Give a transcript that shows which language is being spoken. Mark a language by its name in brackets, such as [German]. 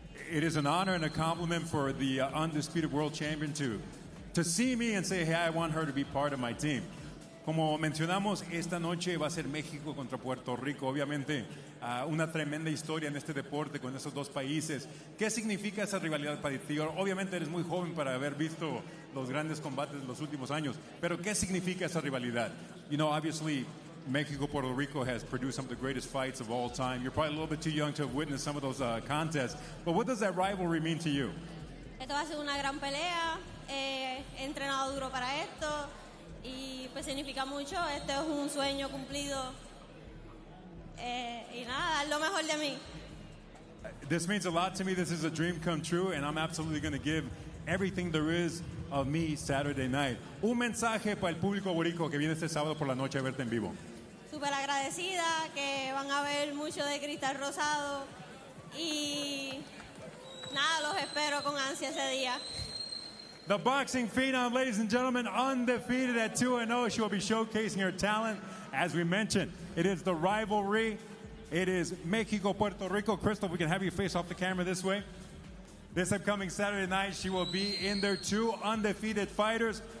[English] It is an honor and a compliment for the undisputed world champion to see me and say, hey, I want her to be part of my team. [Spanish] Como mencionamos, esta noche va a ser México contra Puerto Rico. Obviamente, una tremenda historia en este deporte con esos dos países. ¿Qué significa esa rivalidad para ti? Obviamente eres muy joven para haber visto los grandes combates de los últimos años, pero ¿qué significa esa rivalidad? [English] You know, obviously, Mexico-Puerto Rico has produced some of the greatest fights of all time. You're probably a little bit too young to have witnessed some of those contests, but what does that rivalry mean to you? [Spanish] Esto va a ser una gran pelea. He entrenado duro para esto. Y pues significa mucho, este es un sueño cumplido y nada, dar lo mejor de mí. [English] This means a lot to me. This is a dream come true, and I'm absolutely going to give everything there is of me Saturday night. [Spanish] Un mensaje para el público boricua que viene este sábado por la noche a verte en vivo. Súper agradecida, que van a ver mucho de Cristal Rosado y nada, los espero con ansia ese día. [English] The boxing phenom, ladies and gentlemen, undefeated at 2-0. She will be showcasing her talent. As we mentioned, it is the rivalry. It is Mexico, Puerto Rico. Crystal, we can have you face off the camera this way. This upcoming Saturday night, she will be in there. Two undefeated fighters.